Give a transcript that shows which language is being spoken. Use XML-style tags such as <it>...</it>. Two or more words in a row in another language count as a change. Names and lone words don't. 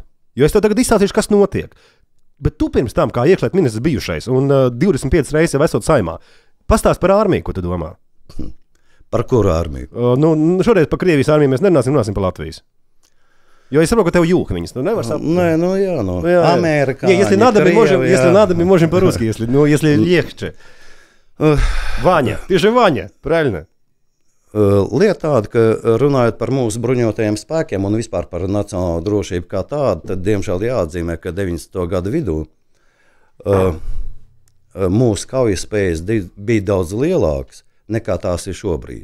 <lv>Jo es tev tagad izstāstīšu, kas notiek. Bet tu pirms tam, kā iekšlietu ministrs bijušais, un 25 reizes jau esot saimā, pastāst par armiju, ko tu domā? Par kuru armiju? Šoreiz par Krievijas armiju mēs nerunāsim par Latvijas. Jo es saprotu, ka tev jūka viņas. Nē, Amerikāņi,</lv> <ru>если надо, мы можем по-русски, если легче. Ваня, ты же Ваня, правильно?</ru> <lv>Lieta tāda, ka runājot par mūsu bruņotajiem spēkiem un vispār par nacionālo drošību kā tādu, tad diemžēl jāatzīmē, ka 90. gadu vidū mūsu kaujaspējas bija daudz lielākas nekā tās ir šobrīd.</lv>